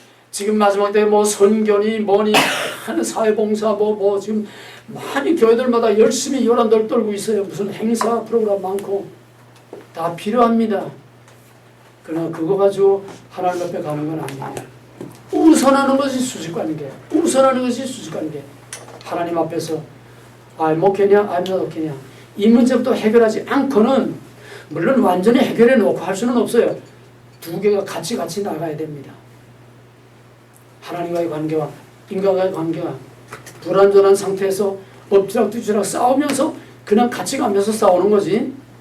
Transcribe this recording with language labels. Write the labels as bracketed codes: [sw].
[ko] 지금 마지막 때 뭐 선견이 뭐니 하는 사회봉사 지금 많이 교회들마다 열심히 요란돌 떨고 있어요. 무슨 행사 프로그램 많고 다 필요합니다. 그러나 그거 가지고 하나님 앞에 가는 건 아니에요. 우선하는 것이 수직관계. 우선하는 것이 수직관계. [en] 하나님 앞에서 I'm okay냐, I'm not okay냐. [ko] 이 문제부터 해결하지 않고는 물론 완전히 해결해 놓고 할 수는 없어요. 두 개가 같이 나가야 됩니다. 하나님과의 관계와 인간과의 관계가 불완전한 상태에서 엎치락뒤치락 싸우면서 그냥 같이 가면서 싸우는 거지.